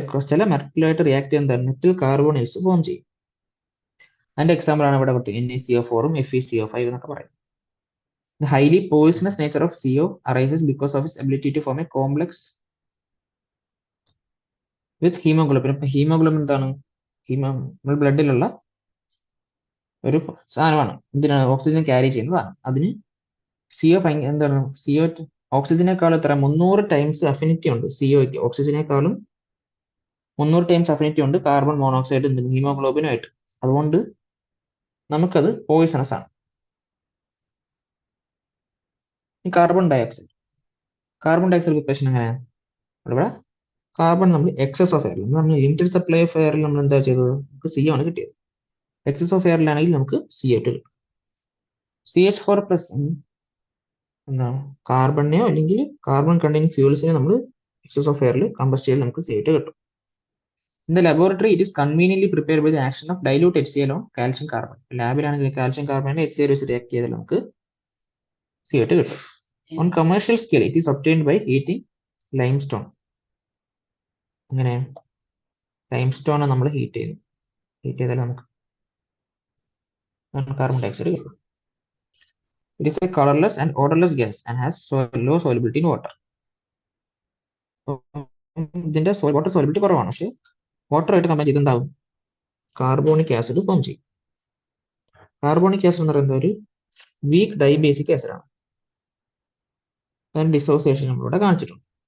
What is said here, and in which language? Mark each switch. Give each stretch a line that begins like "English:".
Malayalam: ചില മെറ്റലുമായിട്ട് റിയാക്ട് ചെയ്യുന്ന എന്താണ് മെറ്റൽ കാർബോണൈൽസ് ഫോം ചെയ്യും. അതിന്റെ എക്സാമ്പിൾ ആണ് ഇവിടെ കൊടുത്തത് NaCO4 ഉം FeCO5 എന്നൊക്കെ പറയും.
English: The highly poisonous nature of CO arises because of its ability to form a complex with hemoglobin.
Malayalam: ഇപ്പൊ ഹീമോഗ്ലോബിൻ എന്താണ് നമ്മുടെ ബ്ലഡിലുള്ള ഒരു സാധനമാണ്, ഇതിനാണ് ഓക്സിജൻ ക്യാരി ചെയ്യുന്നതാണ്. അതിന് CO എന്താണ് CO ഓക്സിജനേക്കാളും എത്ര 300 ടൈംസ് അഫിനിറ്റി ഉണ്ട് സിഒക്ക്. ഓക്സിജനേക്കാളും 300 ടൈംസ് അഫിനിറ്റി ഉണ്ട് കാർബൺ മോണോക്സൈഡ് ഹീമോഗ്ലോബിനുമായിട്ട്. അതുകൊണ്ട് നമുക്കത് പോയിസണസ് ആണ്. ഈ കാർബൺ ഡയോക്സൈഡ് പ്രിപ്പറേഷൻ എങ്ങനെയാണ്? ഇവിടെ കാർബൺ നമ്മൾ എക്സസ് ഓഫ് എയറിൽ, നമ്മൾ ലിമിറ്റഡ് സപ്ലൈ ഓഫ് എയറിൽ നമ്മൾ എന്താ ചെയ്തത്, നമുക്ക് CO ആണ് കിട്ടിയത്. എക്സസ് ഓഫ് എയറിലാണെങ്കിൽ നമുക്ക് CO2 കിട്ടും. CH4 പ്ലസ് എന്താണ് കാർബണിനെയോ അല്ലെങ്കിൽ കാർബൺ കണ്ടെയ്നിങ് ഫ്യൂൾസിനെ നമ്മൾ എക്സസ് ഓഫ് എയറിൽ കമ്പസ്റ്റ് ചെയ്ത് നമുക്ക് CO2 കിട്ടും.
English: In the laboratory, it is conveniently prepared by the action of dilute HCl on calcium carbon.
Malayalam: ലാബിലാണെങ്കിൽ calcium carbon HCl വെച്ച് റിയാക്ട് ചെയ്താൽ നമുക്ക് CO2 കിട്ടും.
English: On commercial scale, it is obtained by heating limestone.
Malayalam: അങ്ങനെ limestone നമ്മൾ heat ചെയ്താൽ നമുക്ക് carbon dioxide കിട്ടും.
English: It is a colorless and odorless gas and has low solubility in water.
Malayalam: ഇതിന്റെ വാട്ടർ സോലിബിലിറ്റി കുറവാണ്, പക്ഷെ വാട്ടറായിട്ട് കമ്പയർ ചെയ്ത് എന്താവും, കാർബോണിക് ആസിഡ് ഫോം ചെയ്യും. കാർബോണിക് ആസിഡ് എന്ന് പറയുന്നത് ഒരു വീക്ക് ഡൈബേസിക് ആസിഡാണ്. അതിന്റെ ഡിസോസിയേഷൻ നമ്മളിവിടെ കാണിച്ചിട്ടുണ്ട്.